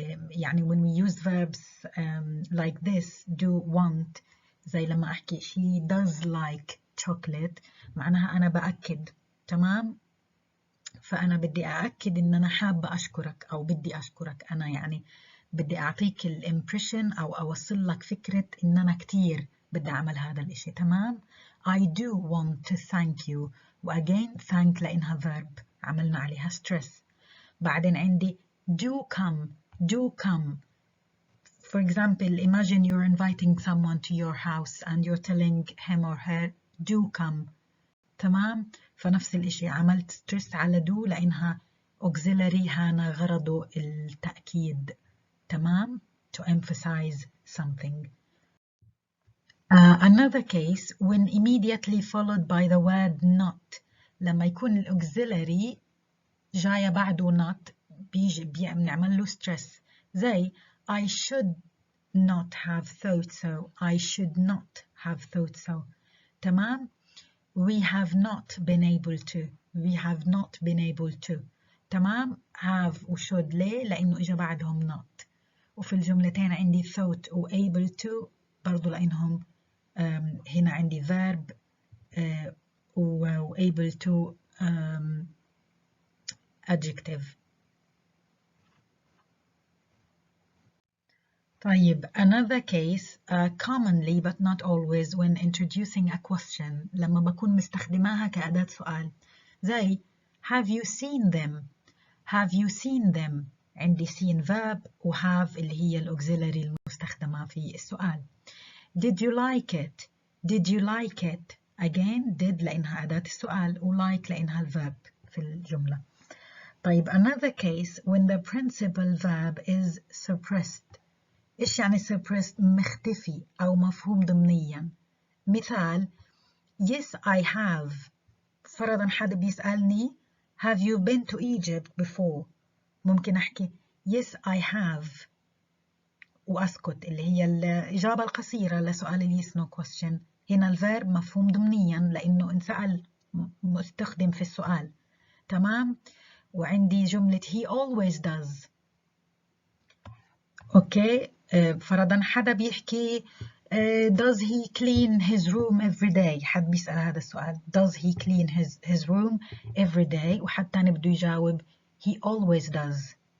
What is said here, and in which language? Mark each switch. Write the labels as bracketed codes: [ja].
[en] يعني when we use verbs like this, do, want، [ar] زي لما أحكي [en] he does like chocolate، [ar] معناها أنا بأكد. تمام؟ فأنا بدي أأكد إن أنا حابة أشكرك أو بدي أشكرك. أنا يعني بدي أعطيك الإمبريشن أو أوصل لك فكرة إن أنا كتير بدي أعمل هذا الإشي. [en] تمام؟ I do want to thank you. [ar] وأجين thank لأنها verb عملنا عليها stress. [en] بعدين عندي do come. do come. For example, imagine you're inviting someone to your house and you're telling him or her do come. [ar] تمام؟ فنفس الإشي عملت stress على do لأنها auxiliary، هانا غرضه التأكيد. [en] تمام؟ to emphasize something. Another case when immediately followed by the word not. [ar] لما يكون الauxiliary جاية بعده not بنعمل له stress. [en] زي I should not have thought so. I should not have thought so. تمام؟ We have not been able to. We have not been able to. [ar] تمام؟ have و should ليه؟ لأنه إجا بعدهم not. وفي الجملتين عندي thought و able to برضو لأنهم هنا عندي verb و able to adjective. [en] طيب another case commonly but not always when introducing a question، [ar] لما بكون مستخدماها كأداة سؤال. [en] زي have you seen them. have you seen them. [ar] عندي seen verb و have اللي هي الauxiliary المستخدمة في السؤال. [en] did you like it. did you like it. [ar] again did لأنها أداة السؤال و like لأنها الverb في الجملة. [en] طيب another case when the principal verb is suppressed. [ar] إيش يعني suppressed؟ مختفي أو مفهوم ضمنيا. [en] مثال yes I have. [ar] فرضا حدا بيسألني [en] have you been to Egypt before. [ar] ممكن أحكي [en] yes I have [ar] وأسكت، اللي هي الإجابة القصيرة لسؤال ال yes no question. هنا الفيرب مفهوم ضمنيا لأنه انسأل مستخدم في السؤال. تمام؟ وعندي جملة [en] he always does. Okay, [ar] فرضا حدا بيحكي [en] does he clean his room every day. [ar] حد بيسأل هذا السؤال [en] does he clean his room every day، [ar] وحد تاني بده يجاوب [en] he always does.